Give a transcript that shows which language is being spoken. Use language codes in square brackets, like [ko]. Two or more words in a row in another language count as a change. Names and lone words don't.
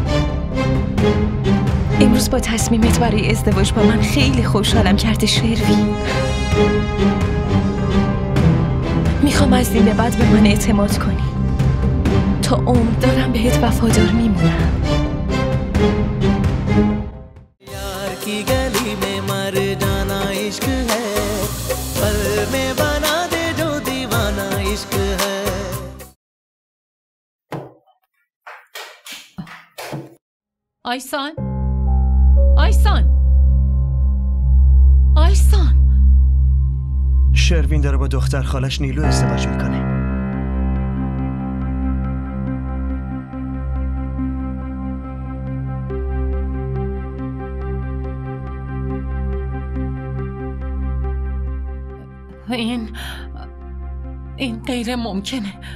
[fa] امروز با تصمیمت برای ازدواج با من خیلی خوشحالم کرده شروین. میخوام از این به بعد به من اعتماد کنی. تا عمر دارم بهت وفادار میمونم. [hi] यार की गली में मर जाना इश्क है, पल में बना दे जो दीवाना इश्क है. [fa] آیسان آیسان آیسان شروین داره با دختر خالش نیلو ازدواج میکنه. این غیر ممکنه.